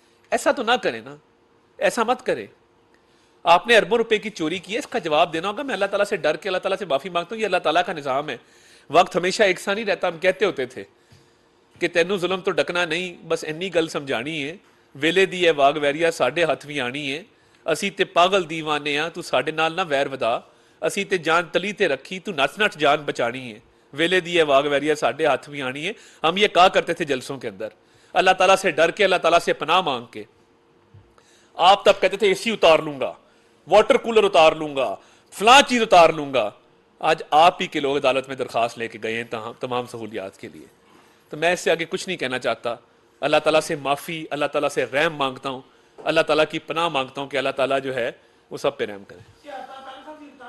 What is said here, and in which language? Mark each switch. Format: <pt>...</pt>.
<ur>ایسا تو نہ کریں نا، ایسا مت کریں. آپ نے اربوں روپے کی چوری کی ہے، اس کا جواب دینا ہوگا. میں اللہ تعالیٰ سے ڈر کے اللہ تعالیٰ سے معافی مانگتا ہوں. یہ اللہ تعالیٰ کا نظام ہے، وقت ہمیشہ ایک سا نہیں رہتا. ہم کہتے ہوتے تھے کہ</ur> <pa>تینوں ظلم تو ڈکنا نہیں، بس اینی گل سمجھانی ہے. ویلے دی ہے واگ ویریا ساڈے ہاتھ بھی آنی ہے. اسی تے پاگل دیوانے ہاں، تو ساڈے نال نہ ویر ودا. اسی تے جان تلی تے رکھی، تو نچ نچ جان بچانی ہے. ویلے دی ہے واگ ویریا ساڈے ہاتھ بھی آنی ہے.</pa> <ur>ہم یہ کہا کرتے تھے جلسوں کے اندر، اللہ تعالیٰ سے ڈر کے، اللہ تعالیٰ سے پناہ مانگ کے. آپ تب کہتے تھے اے سی اتار لوں گا، واٹر کولر اتار لوں گا، فلاں چیز اتار لوں گا. آج آپ ہی کے لوگ عدالت میں درخواست لے کے گئے ہیں تمام سہولیات کے لیے. تو میں اس سے آگے کچھ نہیں کہنا چاہتا. اللہ تعالیٰ سے معافی، اللہ تعالیٰ سے رحم مانگتا ہوں، اللہ تعالیٰ کی پناہ مانگتا ہوں کہ اللہ تعالیٰ جو ہے وہ سب پہ رحم کرے.</ur>